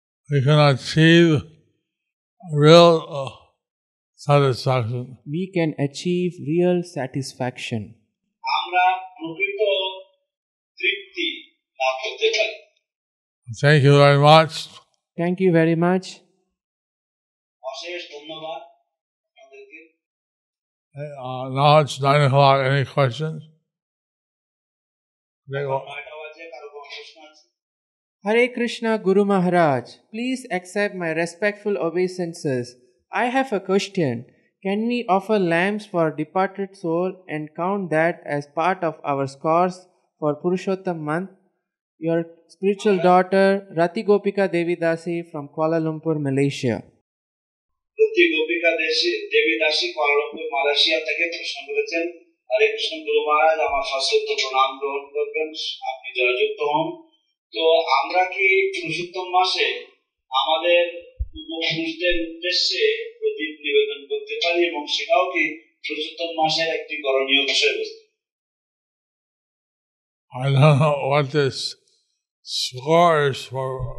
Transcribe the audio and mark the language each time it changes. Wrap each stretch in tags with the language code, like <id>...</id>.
<en>we can achieve real satisfaction. we can achieve real satisfaction.</en> <bn>আমরা প্রকৃত তৃপ্তি লাভ করতে পারি।</bn> <en>Thank you very much. Thank you very much.</en> <bn>অশেষ ধন্যবাদ আপনাদেরকে।</bn> <en>Now it's 9 o'clock. Any questions?</en> <bn>নয়টা বাজে, কারো কোনো প্রশ্ন আছে?</bn> <en>Hare Krishna Guru Maharaj, please accept my respectful obeisances. I have a question. Can we offer lamps for departed soul and count that as part of our scores for Purushottam month? Your spiritual daughter Rati Gopika Devi Dasi from Kuala Lumpur, Malaysia.</en> <bn>রতি গোপিকা দেবী দাসী Kuala Lumpur Malaysia থেকে প্রশ্ন করেছেন। হরে কৃষ্ণ গুরু মহারাজ, আমার সশ্রদ্ধ প্রণাম গ্রহণ করবেন, আপনি জয়যুক্ত হন। তো আমরা কি পুরুষোত্তম মাসে আমাদের পূর্বপুরুষদের উদ্দেশ্যে প্রদীপ নিবেদন করতে পারি এবং সেটাও কি পুরুষোত্তম মাসের একটি করণীয় বিষয়বস্তু?</bn> <en>I don't know what this score is for.</en>